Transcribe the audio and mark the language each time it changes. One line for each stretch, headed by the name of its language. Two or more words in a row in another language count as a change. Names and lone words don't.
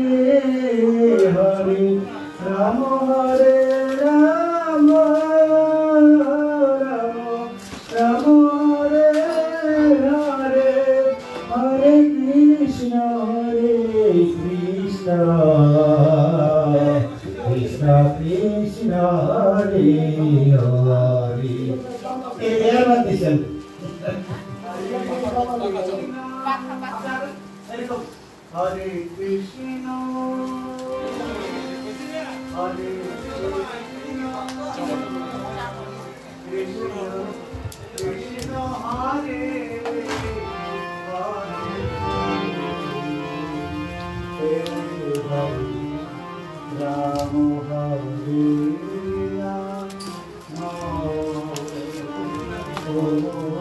Bangla: হরে রাম হরে রাম রাম রাম হরে হরে হরে কৃষ্ণ কৃষ্ণ কৃষ্ণ কৃষ্ণ হরে হরে এর বাদ দিছেন Hare Krishna Hare Krishna Krishna Hare Hare Ram Hare Ram